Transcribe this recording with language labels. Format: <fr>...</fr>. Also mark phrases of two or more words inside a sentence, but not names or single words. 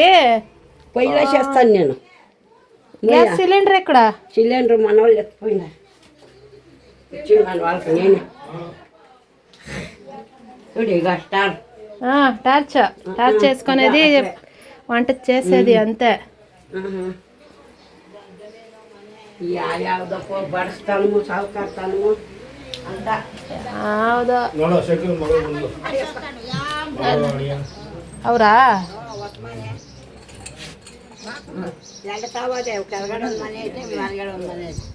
<te>పొయ్యిలో చేస్తాను నేను. గ్యాస్ సిలిండర్ ఎక్కడ? సిలిండర్ మన వాళ్ళు ఎత్తిపోయినా ఇచ్చింది వాళ్ళకి నేనే. చూడు ఇక స్టార్ టార్చ్ చేసుకునేది వంట చేసేది అంతే.</te> <kn>ಯಾವ್ದಪ್ಪ ಬಡಿಸ್ತಾನು ಸಾವುಕಾರ್ತಾನು ಅಂತ ಹೌದು. ನೋಡೋ ಶೇಖರ್ ಮಗಳು ಬಂದು ಅವರಾ? ಎರಡು ತಾವದೆ ಕೆಳಗಡೆ ಒಂದು ಮನೆ ಐತೆ, ಮೇಲ್ಗಡೆ ಒಂದು ಮನೆ ಐತೆ.</kn>